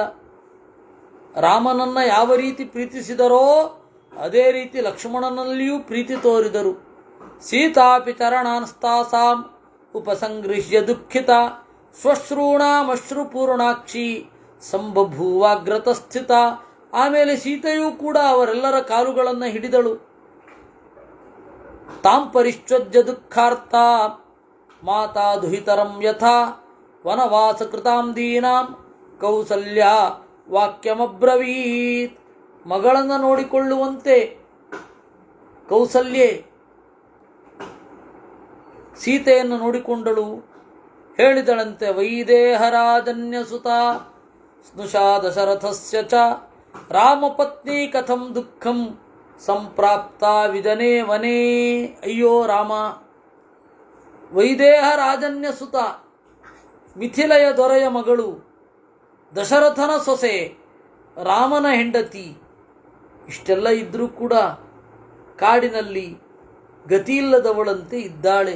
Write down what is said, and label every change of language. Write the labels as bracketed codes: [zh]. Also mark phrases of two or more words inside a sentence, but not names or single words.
[kn] ರಾಮನನ್ನು ಯಾವ ರೀತಿ ಪ್ರೀತಿಸಿದರೋ ಅದೇ ರೀತಿ ಲಕ್ಷ್ಮಣನಲ್ಲಿಯೂ ಪ್ರೀತಿ ತೋರಿದರು. [sa] ಸೀತಾಪಿ ಚರಣಾನ್ಸ್ತಾಸಾಂ ಉಪಸಂಗೃಹ್ಯ ದುಃಖಿತ ಶ್ವಶ್ರೂಣಾಮಶ್ರುಪೂರ್ಣಾಕ್ಷಿ ಸಂಬಭೂವಾಗ್ರತಸ್ಥಿತ. [kn] ಆಮೇಲೆ ಸೀತೆಯೂ ಕೂಡ ಅವರೆಲ್ಲರ ಕಾಲುಗಳನ್ನು ಹಿಡಿದಳು. [sa] ತಾಂ ಪರಿಶ್ವಜ್ಯ ದುಃಖಾರ್ಥ ಮಾತಾ ದುಹಿತರಂ ಯಥಾ ವನವಾಸ ಕೃತಾಂ ದೀನಾಂ ಕೌಸಲ್ಯ ವಾಕ್ಯಮಬ್ರವೀತ್. [kn] ಮಗಳನ್ನು ನೋಡಿಕೊಳ್ಳುವಂತೆ ಕೌಸಲ್ಯೆ ಸೀತೆಯನ್ನು ನೋಡಿಕೊಂಡಳು. [sa] ಹೇಳಿದಳಂತೆ, ವೈದೇಹರಾಜನ್ಯಸುತ ಸ್ನುಷಾ ದಶರಥಸ್ಯ ಚ ರಾಮಪತ್ನಿ ಕಥಂ ದುಃಖಂ ಸಂಪ್ರಾಪ್ತ ವಿದನೇ ವನೇ. [kn] ಅಯ್ಯೋ ರಾಮ, [sa] ವೈದೇಹ ರಾಜನ್ಯಸುತ [kn] ಮಿಥಿಲೆಯ ದೊರೆಯ ಮಗಳು ದಶರಥನ ಸೊಸೆ, ರಾಮನ ಹೆಂಡತಿ, ಇಷ್ಟೆಲ್ಲ ಇದ್ದರೂ ಕೂಡ ಕಾಡಿನಲ್ಲಿ ಗತಿಯಿಲ್ಲದವಳಂತೆ ಇದ್ದಾಳೆ.